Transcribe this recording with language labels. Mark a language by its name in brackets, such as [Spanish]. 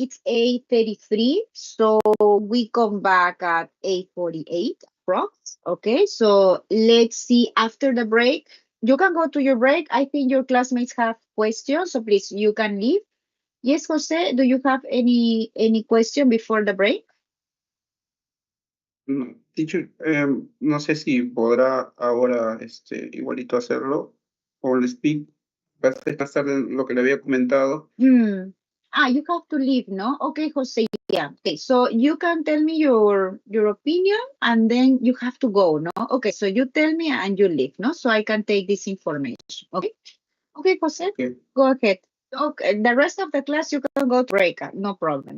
[English] It's 8:33. So we come back at 8:48 approx. Okay. So let's see after the break. You can go to your break. I think your classmates have questions. So please, you can leave. Yes, Jose, do you have any question before the break? No, teacher, [Spanish] no sé si podrá ahora igualito hacerlo o el speak. Va a ser más tarde lo que le había comentado. [English] You have to leave, no? Okay, Jose, yeah. Okay, so you can tell me your opinion and then you have to go, no? Okay, so you tell me and you leave, no? So I can take this information, okay? Okay, Jose, Okay. go ahead. Okay, the rest of the class you can go to break, no problem.